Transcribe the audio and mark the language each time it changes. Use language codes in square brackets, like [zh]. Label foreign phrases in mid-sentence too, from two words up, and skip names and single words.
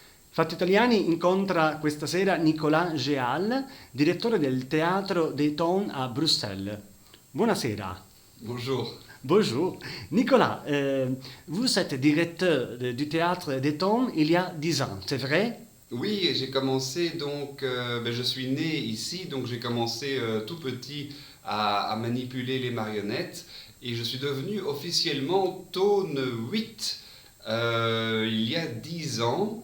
[it] Fatti Italiani incontra questa sera Nicolas Géal, direttore del Théâtre des Tons à Bruxelles. Buonasera. [fr] Bonjour. Bonjour. Nicolas, vous êtes directeur du Théâtre des Tons il y a 10 ans, c'est vrai? Oui, j'ai commencé je suis né ici, donc j'ai commencé tout petit à manipuler les marionnettes et je suis devenu officiellement Tone 8 il y a 10 ans.